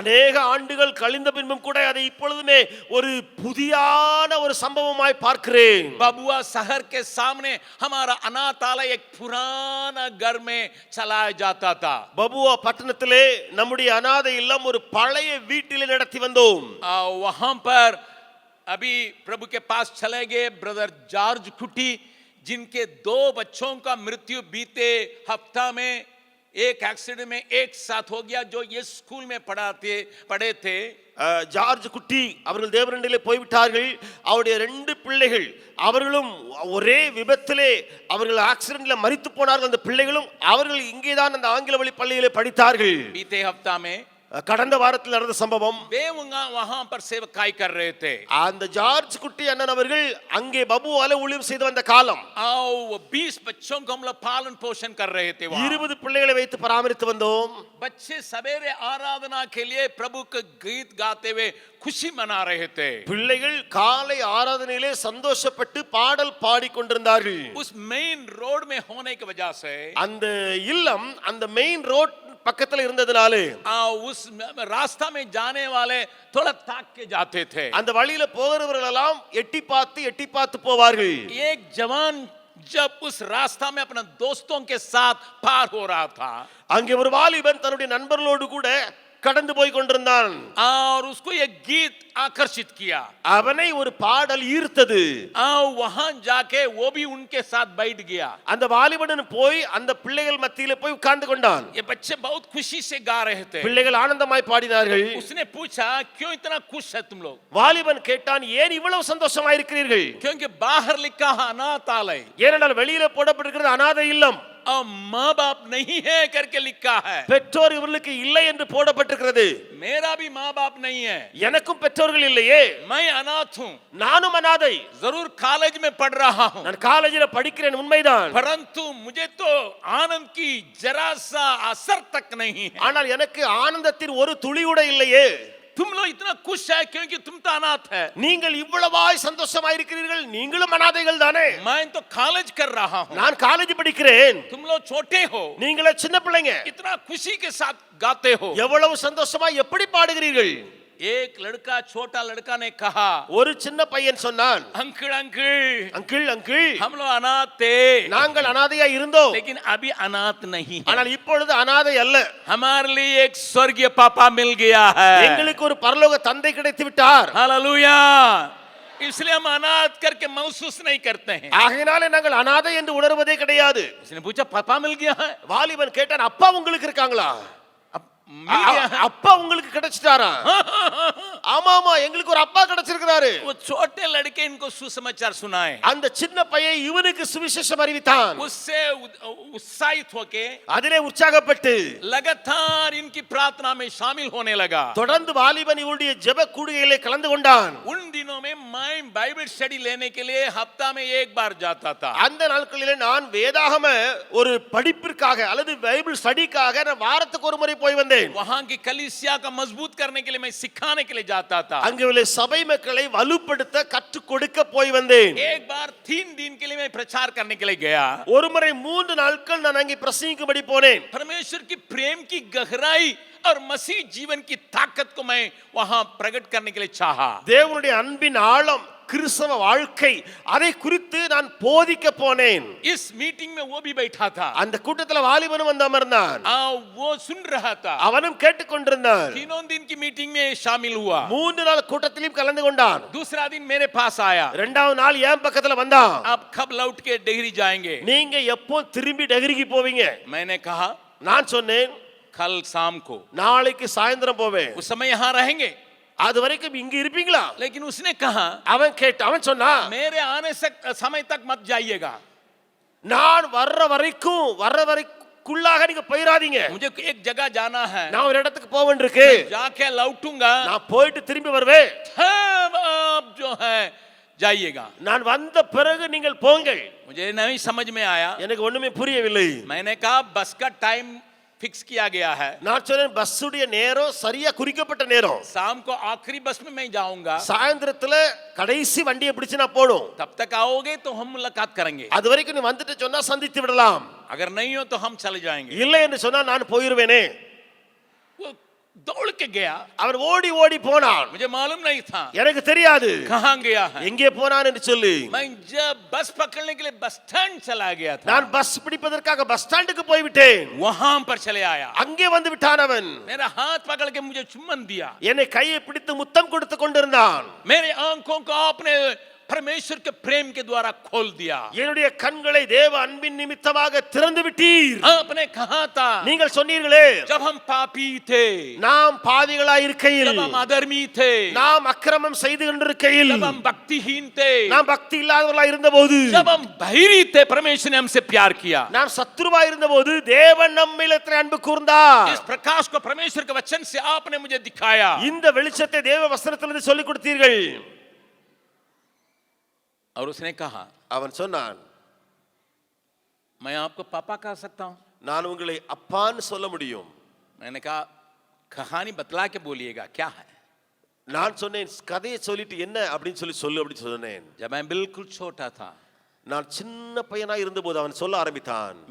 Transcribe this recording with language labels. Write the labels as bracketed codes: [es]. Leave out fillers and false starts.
[ta] அநேக ஆண்டுகள் கழிந்த பின்பும் கூட அதை இப்பொழுதுமே ஒரு புதியான ஒரு சம்பவமாய் பார்க்கிறேன். [hi] बबुआ शहर के सामने हमारा अनाथालय एक पुराना घर में चलाया जाता था. [ta] பபுவா பட்டணத்திலே நம்முடைய அநாதை இல்லம் ஒரு பழைய வீட்டிலே நடத்தி வந்தோம். [hi] वहां पर अभी प्रभु के पास चले गए ब्रदर जॉर्ज कुटी, जिनके 2 बच्चों का मृत्यु बीते हफ्ता में एक एक्सीडेंट में एक साथ हो गया, जो ये स्कूल में पढ़े थे. [ta] ஜார்ஜ் குட்டி அவர்கள் தேவரண்டிலே போய்விட்டார்கள். அவருடைய 2 பிள்ளைகள் அவர்களும் ஒரே விபத்திலே அவர்கள் ஆக்சிடென்ட்ல மரித்து போனார்கள். அந்த பிள்ளைகளும் அவர்கள் இங்கேதான் அந்த ஆங்கில வழி பள்ளியிலே படித்தார்கள். [hi] बीते हफ्ता में [ta] கடந்த வாரத்தில் நடந்த சம்பவம். [hi] वे वहां पर सेवकाई कर रहे थे. [ta] அந்த ஜார்ஜ் குட்டி அண்ணன் அவர்கள் அங்கே பபுவால ஊழியம் செய்து வந்த காலம். [hi] 20 बच्चों को हम लोग पालन पोषण कर रहे थे. [ta] 20 பிள்ளைகளை வைத்து பராமரித்து வந்தோம். [hi] बच्चे सवेरे आराधना के लिए प्रभु के गीत गाते हुए खुशी मना रहे थे. [ta] பிள்ளைகள் காலை ஆராதனையிலே சந்தோஷப்பட்டு பாடல் பாடிக்கொண்டிருந்தார்கள். [hi] उस मेन रोड में होने की वजह से [ta] அந்த இல்லம் அந்த மெயின் ரோட் பக்கத்துல இருந்ததுனாலே [hi] उस रास्ता में जाने वाले थोड़ा ताक के जाते थे. [ta] அந்த வழியில போகிறவர்கள் எல்லாம் எட்டி பார்த்து போவார்கள். [hi] एक जवान जब उस रास्ता में अपने दोस्तों के साथ पार हो रहा था, [ta] அங்கே ஒரு வாலிபன் தன்னுடைய நண்பர்களோடு கூட கடந்து போய் கொண்டிருந்தான். [hi] और उसको एक गीत आकर्षित किया. [ta] அவனை ஒரு பாடல் ஈர்த்தது. [hi] वहां जाके वो भी उनके साथ बैठ गया. [ta] அந்த வாலிபன் போய் அந்த பிள்ளைகள் மத்தியில போய் உட்கார்ந்து கொண்டான். [hi] ये बच्चे बहुत खुशी से गा रहे थे. [ta] பிள்ளைகள் ஆனந்தமாய் பாடினார்கள். [hi] उसने पूछा क्यों इतना खुश है तुम लोग? [ta] வாலிபன் கேட்டான் ஏன் இவ்வளவு சந்தோஷமா இருக்கிறீர்கள்? [hi] क्योंकि बाहर लिखा है अनाथालय. [ta] ஏனென்றால் வெளியில போடப்பட்டிருக்கிறது அநாதை இல்லம். [hi] और माँ बाप नहीं है करके लिखा है. [ta] பெற்றோர் இவர்களுக்கு இல்லை என்று போடப்பட்டிருக்கிறது. [hi] मेरा भी माँ बाप नहीं है. [ta] எனக்கும் பெற்றோர்கள் இல்லையே. [hi] मैं अनाथ हूँ. [ta] நானும் அநாதை. [hi] जरूर कॉलेज में पढ़ रहा हूँ. [ta] நான் காலேஜில படிக்கிறேன் உண்மைதான். [hi] परंतु मुझे तो आनंद की जरा सा असर तक नहीं है. [ta] ஆனால் எனக்கு ஆனந்தத்தின் ஒரு துளி கூட இல்லையே. [hi] तुम लोग इतना खुश है क्योंकि तुम तो अनाथ है. [ta] நீங்கள் இவ்வளவாய் சந்தோஷமாய் இருக்கிறீர்கள், நீங்களும் அநாதைகள் தானே. [hi] मैं तो कॉलेज कर रहा हूँ. [ta] நான் காலேஜ் படிக்கிறேன். [hi] तुम लोग छोटे हो. [ta] நீங்களே சின்ன பிள்ளைங்க. [hi] इतना खुशी के साथ गाते हो. [ta] எவ்வளவு சந்தோஷமாய் எப்படி பாடுகிறீர்கள். [hi] एक लड़का, छोटा लड़का ने कहा, [ta] ஒரு சின்ன பையன் சொன்னான், [hi] अंकल अंकल [ta] அங்கிள் அங்கிள் [hi] हम लोग अनाथ थे, [ta] நாங்கள் அநாதையா இருந்தோம், [hi] लेकिन अभी अनाथ नहीं है. [ta] ஆனால் இப்பொழுது அநாதை அல்ல. [hi] हमारे लिए एक स्वर्गीय पापा मिल गया है. [ta] எங்களுக்கு ஒரு பரலோக தந்தை கிடைத்து விட்டார். [hi] हालेलुया. इसलिए हम अनाथ करके महसूस नहीं करते हैं. [ta] ஆகையினாலே நாங்கள் அநாதை என்று உணர்வதே கிடையாது. [hi] उसने पूछा पापा मिल गया है? [ta] வாலிபன் கேட்டான், அப்பா உங்களுக்கு இருக்காங்களா? [hi] मिल गया है? [ta] அப்பா உங்களுக்கு கிடைச்சிட்டாரா? ஆமா ஆமா எங்களுக்கு ஒரு அப்பா கிடைச்சிருக்காரு. [hi] वो छोटे लड़के इनको सुसमाचार सुनाए. [ta] அந்த சின்ன பையன் இவனுக்கு சுவிசேஷம் அறிவித்தான். [hi] उससे उत्साहित होके [ta] அதிலே உற்சாகப்பட்டு [hi] लगातार इनकी प्रार्थना में शामिल होने लगा. [ta] தொடர்ந்து வாலிபன் இவருடைய ஜெப கூடுகையிலே கலந்து கொண்டான். [hi] उन दिनों में मैं बाइबल स्टडी लेने के लिए हफ्ता में एक बार जाता था. [ta] அந்த நாட்களிலே நான் வேதாகம ஒரு படிப்பிற்காக அல்லது பைபிள் ஸ்டடிக்காக நான் வாரத்துக்கு ஒரு முறை போய் வந்தேன். [hi] वहां की कलीसिया का मजबूत करने के लिए मैं सिखाने के लिए जाता था. [ta] அங்கே உள்ள சபை மக்களை வலுப்படுத்த கற்றுக் கொடுக்க போய் வந்தேன். [hi] एक बार 3 दिन के लिए मैं प्रचार करने के लिए गया. [ta] ஒரு முறை 3 நாட்கள் நான் அங்கே பிரசங்கிக்கும்படி போனேன். [hi] परमेश्वर की प्रेम की गहराई और मसीह जीवन की ताकत को मैं वहां प्रकट करने के लिए चाहा. [ta] தேவனுடைய அன்பின் ஆழம், கிறிஸ்தவ வாழ்க்கை, அதை குறித்து நான் போதிக்க போனேன். [hi] इस मीटिंग में वो भी बैठा था. [ta] அந்த கூட்டத்துல வாலிபனும் வந்து அமர்ந்தான். [hi] वो सुन रहा था. [ta] அவனும் கேட்டுக்கொண்டிருந்தான். [hi] 3 दिन की मीटिंग में शामिल हुआ. [ta] 3 நாள் கூட்டத்திலும் கலந்து கொண்டான். [hi] दूसरा दिन मेरे पास आया. [ta] இரண்டாவது நாள் என் பக்கத்துல வந்தான். [hi] आप कब लौट के डिग्री जाएंगे? [ta] நீங்க எப்போ திரும்பி டெகிரிக்கு போவீங்க? [hi] मैंने कहा [ta] நான் சொன்னேன், [hi] कल शाम को. [ta] நாளைக்கு சாயந்தரம் போவேன். [hi] उस समय यहाँ रहेंगे. [ta] அது வரைக்கும் இங்க இருப்பீங்களா? [hi] लेकिन उसने कहा [ta] அவன் சொன்னா, [hi] मेरे आने से समय तक मत जाइएगा. [ta] நான் வர்ற வரைக்குள்ளாக நீங்க போயிராதீங்க. [hi] मुझे एक जगह जाना है. [ta] நான் ஒரு இடத்துக்கு போக வேண்டியிருக்கு. [hi] जाके लौटूंगा. [ta] நான் போயிட்டு திரும்பி வருவேன். [hi] तब आप जो है जाइएगा. [ta] நான் வந்த பிறகு நீங்கள் போங்கள். [hi] मुझे नहीं समझ में आया. [ta] எனக்கு ஒண்ணுமே புரியவில்லை. [hi] मैंने कहा बस का टाइम फिक्स किया गया है. [ta] நான் சொன்னேன், பஸ்ஸுடைய நேரம் சரியா குறிக்கப்பட்ட நேரம். [hi] शाम को आखिरी बस में मैं जाऊंगा. [ta] சாயந்திரத்துல கடைசி வண்டியை பிடிச்சு நான் போடும். [hi] तब तक आओगे तो हम मुलाकात करेंगे. [ta] அது வரைக்கும் நீ வந்துட்டு சொன்னா சந்தித்து விடலாம். [hi] अगर नहीं हो तो हम चले जाएंगे. [ta] இல்லை என்று சொன்னா நான் போயிருவேனே. [hi] वो दौड़ के गया. [ta] அவன் ஓடி ஓடி போனான். [hi] मुझे मालूम नहीं था [ta] எனக்கு தெரியாது [hi] कहां गया है. [ta] எங்கே போனான் என்று சொல்லி. [hi] मैं जब बस पकड़ने के लिए बस स्टैंड चला गया था, [ta] நான் பஸ் பிடிப்பதற்காக பஸ் ஸ்டாண்டுக்கு போய் விட்டேன். [hi] वहां पर चले आया. [ta] அங்கே வந்து விட்டான் அவன். [hi] मेरा हाथ पकड़ के मुझे चुम्बन दिया. [ta] என்னை கையை பிடித்து முத்தம் கொடுத்து கொண்டிருந்தான். [hi] मेरे आंखों को आपने परमेश्वर के प्रेम के द्वारा खोल दिया. [ta] என்னுடைய கண்களை தேவ அன்பின் நிமித்தமாக திறந்து விட்டீர். [hi] आपने कहा था [ta] நீங்கள் சொன்னீர்களே, [hi] जब हम पापी थे, [ta] நாம் பாவிகளாய் இருக்கையில், [hi] जब हम अधर्मी थे, [ta] நாம் அக்கிரமம் செய்து கொண்டிருக்கையில், [hi] जब हम भक्तिहीन थे, [ta] நாம் பக்தி இல்லாதவர்களாய் இருந்தபோது, [hi] जब हम बहिरी थे, परमेश्वर ने हमसे प्यार किया. [ta] நாம் சத்துருவாய் இருந்தபோது தேவன் நம்மிடத்தில் அன்பு கூர்ந்தார். [hi] इस प्रकाश को परमेश्वर के वचन से आपने मुझे दिखाया. [ta] இந்த வெளிச்சத்தை தேவ வசனத்திலிருந்து சொல்லிக் கொடுத்தீர்கள். [hi] और उसने कहा, [ta] அவன் சொன்னான், [hi] मैं आपको पापा कह सकता हूं. [ta] நான் உங்களை அப்பான்னு சொல்ல முடியும். [hi] मैंने कहा कहानी बतला के बोलिएगा क्या है. [ta] நான் சொன்னேன், கதையை சொல்லிட்டு என்ன அப்படின்னு சொல்லு அப்படின்னு சொன்னேன். [hi] जब मैं बिल्कुल छोटा था, [ta] நான் சின்ன பையனா இருந்தபோது அவன் சொல்ல ஆரம்பித்தான்,